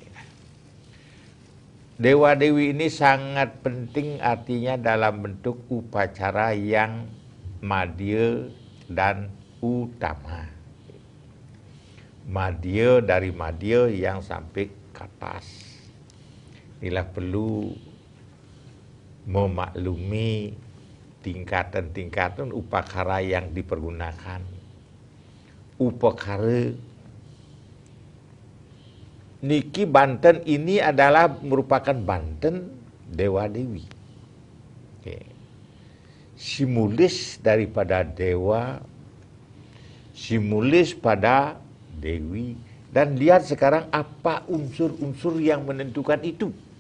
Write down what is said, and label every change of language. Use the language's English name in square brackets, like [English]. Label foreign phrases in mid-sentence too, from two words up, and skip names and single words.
[Indonesian] Dewa Dewi ini sangat penting artinya dalam bentuk upacara yang madya dan utama. Madya dari madya yang sampai ke atas. Inilah perlu memaklumi tingkatan-tingkatan upakara yang dipergunakan. Upakara niki Banten ini adalah merupakan Banten Dewa Dewi. Simulis daripada dewa simbolis pada Dewi, dan lihat sekarang apa unsur-unsur yang menentukan itu.